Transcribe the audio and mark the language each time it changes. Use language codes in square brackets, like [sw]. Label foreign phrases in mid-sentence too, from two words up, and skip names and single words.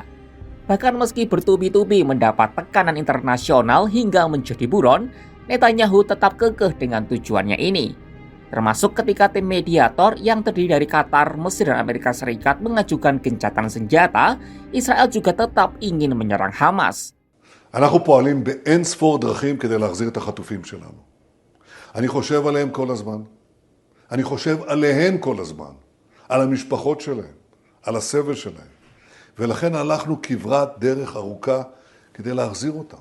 [id] Bahkan meski bertubi-tubi mendapat tekanan internasional hingga menjadi buron, Netanyahu tetap kekeh dengan tujuannya ini. Termasuk ketika tim mediator yang terdiri dari Qatar, Mesir, dan Amerika Serikat mengajukan gencatan senjata, Israel juga tetap ingin menyerang Hamas. [he] אנחנו פועלים באין ספור דרכים כדי להחזיר את החטופים שלנו. אני חושב עליהם כל הזמן. אני חושב עליהן כל הזמן. על המשפחות שלהם, על הסבל שלהם. ולכן הלכנו כברת דרך ארוכה כדי להחזיר אותם.